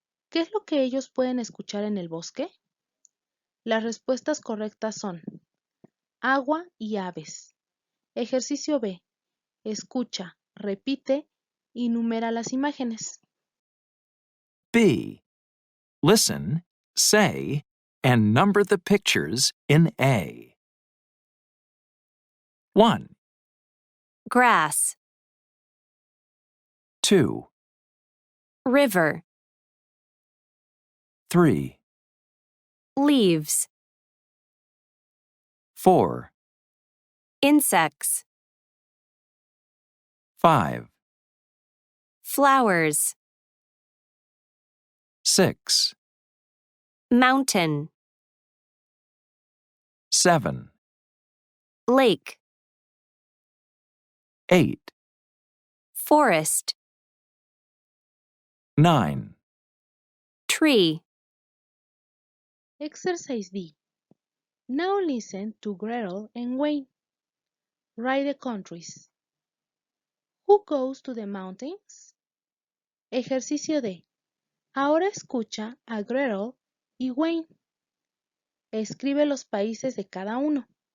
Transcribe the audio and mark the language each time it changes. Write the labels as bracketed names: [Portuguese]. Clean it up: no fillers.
[Spanish] ¿Qué es lo que ellos pueden escuchar en el bosque? Las respuestas correctas son agua y aves. Ejercicio B. Escucha, repite y numera las imágenes. [English] B. Listen, say, and number the pictures in A. 1, grass, 2, river, 3, leaves, 4, insects, 5, flowers, 6, mountain, 7, lake, 8, Forest. 9, Tree. Exercise D. Now listen to Gretel and Wayne. Write the countries. Who goes to the mountains? [Spanish] Ejercicio D. Ahora escucha a Gretel y Wayne. Escribe los países de cada uno.